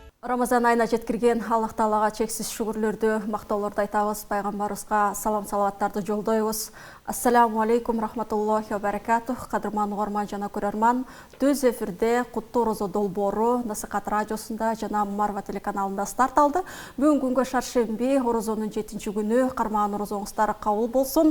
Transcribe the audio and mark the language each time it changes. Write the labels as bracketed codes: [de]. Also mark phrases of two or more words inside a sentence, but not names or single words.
[ky] Рамазан айына жеткирген Аллах Таалага чексиз шүгүрлөрдү, мактоолорду айтабыз, пайгамбарыбызга салам салаваттарды жолдойбуз. [ar] السلام عليكم ورحمة الله وبركاته. [ky] Кадырман угарман жана көрөрман, төз эфирде куттуу орозо долбоору Насихат радиосунда жана Марва телеканалында старт алды. Бүгүн күнгө шаршемби, орозонун 7-күнү, кармаган орозоңуздар кабыл болсун.